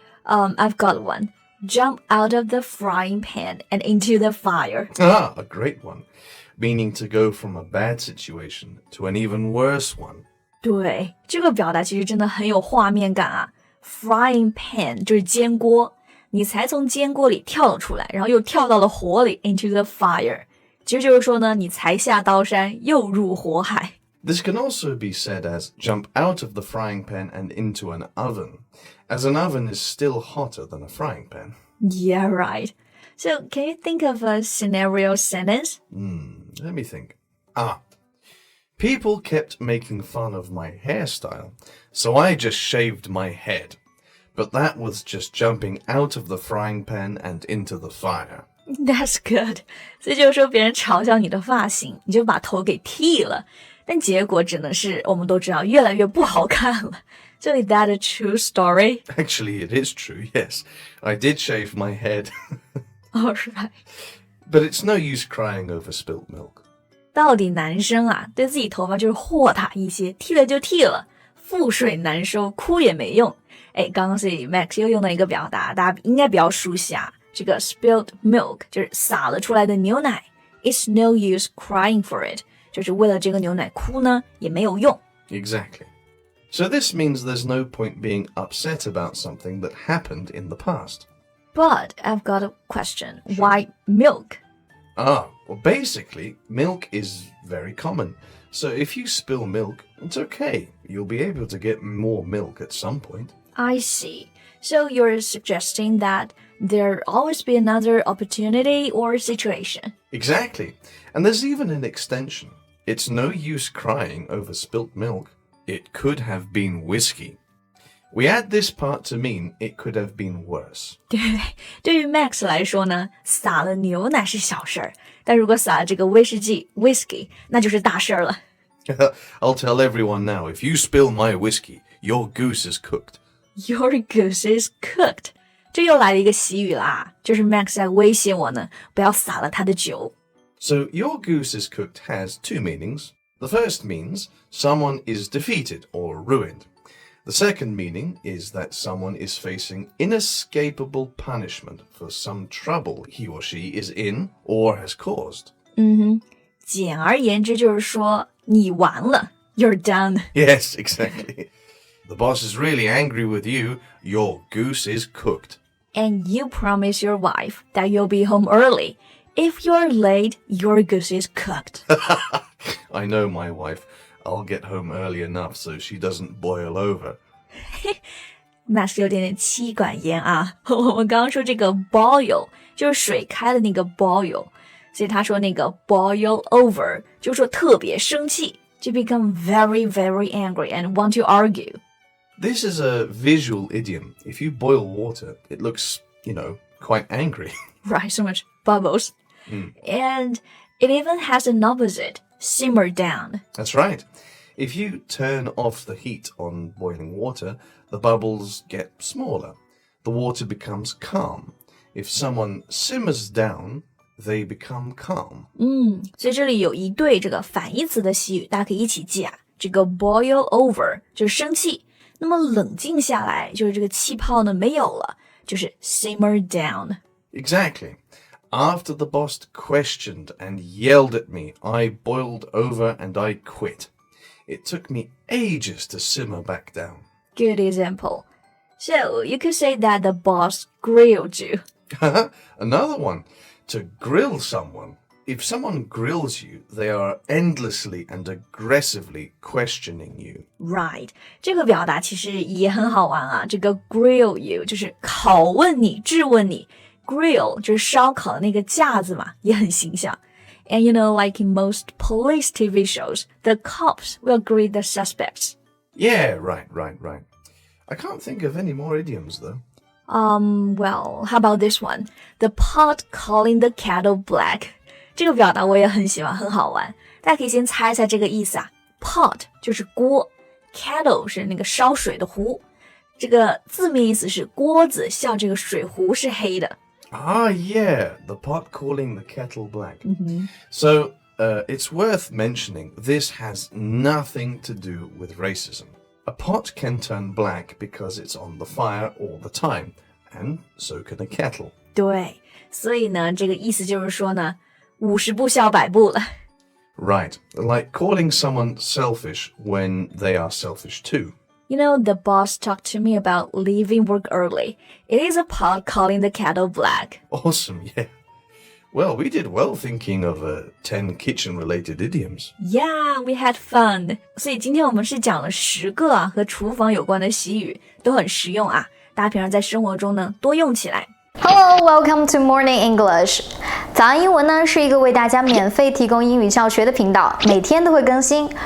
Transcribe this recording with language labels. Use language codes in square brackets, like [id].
[en] I've got one. Jump out of the frying pan and into the fire. Ah, a great one. Meaning to go from a bad situation to an even worse one. [zh] 对，这个表达其实真的很有画面感啊。Frying pan 就是煎锅，你才从煎锅里跳了出来，然后又跳到了火里 [en] into the fire。 [zh] 其实就是说呢，你才下刀山又入火海。 [en] This can also be said as jump out of the frying pan and into an oven, as an oven is still hotter than a frying pan. Yeah, right. So can you think of a scenario sentence? Let me think. People kept making fun of my hairstyle, so I just shaved my head. But that was just jumping out of the frying pan and into the fire. That's good. [zh] 所以就是说别人嘲笑你的发型，你就把头给剃了，但结果只能是我们都知道越来越不好看了。 [en] So is that a true story? Actually, it is true, yes. I did shave my head. All right. But it's no use crying over spilt milk. [zh] 到底男生啊，对自己头发就是豁达一些，剃了就剃了，覆水难收，哭也没用。刚刚所以 Max 又用到一个表达，大家应该比较熟悉啊，这个 spilled milk 就是洒了出来的牛奶。 [en] It's no use crying for it， [zh] 就是为了这个牛奶哭呢也没有用。 [en] Exactly. So this means there's no point being upset about something that happened in the past. But I've got a question. Why milk? Well, basically, milk is very common. So if you spill milk, it's okay. You'll be able to get more milk at some point. I see. So you're suggesting that there'll always be another opportunity or situation. Exactly. And there's even an extension. It's no use crying over spilt milk. It could have been whiskey. We add this part to mean it could have been worse. [zh] 对于 Max 来说呢，洒了牛奶是小事儿，但如果洒了这个威士忌 whisky， 那就是大事儿了。 [en] I'll tell everyone now, if you spill my whiskey, your goose is cooked. Your goose is cooked. [zh] 这又来了一个习语啦，就是 Max 在威胁我呢，不要洒了他的酒。 [en] So your goose is cooked has two meanings. The first means someone is defeated or ruined. The second meaning is that someone is facing inescapable punishment for some trouble he or she is in or has caused. [zh] 简而言之就是说你完了 [en] You're done. Yes, exactly. The boss is really angry with you. Your goose is cooked. And you promise your wife that you'll be home early. If you're late, your goose is cooked. I know my wife. I'll get home early enough so she doesn't boil over. [zh] Max 有点妻管严啊。我们刚刚说这个 boil 就是水开的那个 boil， 所以他说那个 boil over 就是说特别生气，就 [en] become very, very angry and want to argue. This is a visual idiom. If you boil water, it looks, quite angry. Right, so much bubbles. And it even has an opposite, simmer down. That's right. If you turn off the heat on boiling water, the bubbles get smaller. The water becomes calm. If someone simmers down, they become calm. [zh] 所以这里有一对这个反义词的习语，大家可以一起记啊。这个 boil over 就是生气，那么冷静下来就是这个气泡呢没有了，就是 simmer down. [en] Exactly. After the boss questioned and yelled at me, I boiled over and I quit. It took me ages to simmer back down. Good example. So you could say that the boss grilled you. Another one. To grill someone. If someone grills you, they are endlessly and aggressively questioning you. Right. [zh] 这个表达其实也很好玩啊。这个 grill you 就是拷问你、质问你。 Grill 就是烧烤的那个架子嘛，也很形象。 [en] And like in most police TV shows, the cops will grill the suspects. Yeah, right. I can't think of any more idioms, though. Well, how about this one? The pot calling the kettle black. [zh] 这个表达我也很喜欢，很好玩。大家可以先猜一下这个意思啊。 Pot 就是锅 ，kettle 是那个烧水的壶。这个字面意思是锅子像这个水壶是黑的。 [en] Yeah, the pot calling the kettle black. So, it's worth mentioning this has nothing to do with racism. A pot can turn black because it's on the fire all the time, and so can a kettle. [zh] 对，所以呢，这个意思就是说呢，50步笑100步了。 [en] Right, like calling someone selfish when they are selfish too. The boss talked to me about leaving work early. It is a pot calling the kettle black. Awesome, yeah. Well, we did well thinking of 10 kitchen-related idioms. Yeah, we had fun. [zh] 所以今天我们是讲了10个啊和厨房有关的习语，都很实用啊。大家平常在生活中呢多用起来。 [en] Hello, welcome to Morning English. [zh] 早安英文呢是一个为大家免费提供英语教学的频道，每天都会更新。